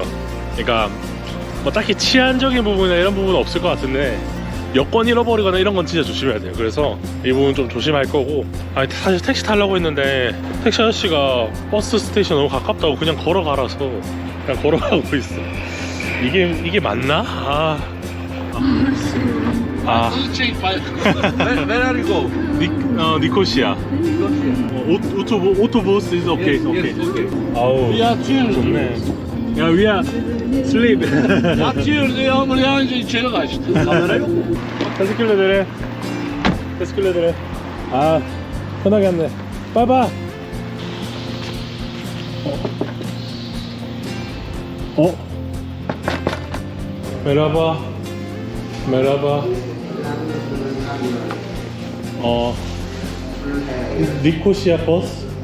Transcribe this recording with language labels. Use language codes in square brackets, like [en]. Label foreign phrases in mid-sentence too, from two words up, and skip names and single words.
[ko] 그러니까 뭐 딱히 치안적인 부분이나 이런 부분은 없을 것 같은데 여권 잃어버리거나 이런 건 진짜 조심해야 돼요. 그래서 이 부분 좀 조심할 거고, 사실 택시 타려고 했는데 택시 아저씨가 버스 스테이션 너무 가깝다고 그냥 걸어가라서 그냥 걸어가고 있어. 이게 맞나? [en] Where are you go? 니코시아. 오토보스 is okay. [ko] 아우, 좋네. 야, 위야 sleep. [tr] Yatıyordu yağmur yağınca içeri kaçtı. Kamera yok mu? Teşekkür ederim. [ko] 편하게 왔네. 빠이빠이. [tr] 메라바. [ko] 니코시아 버스.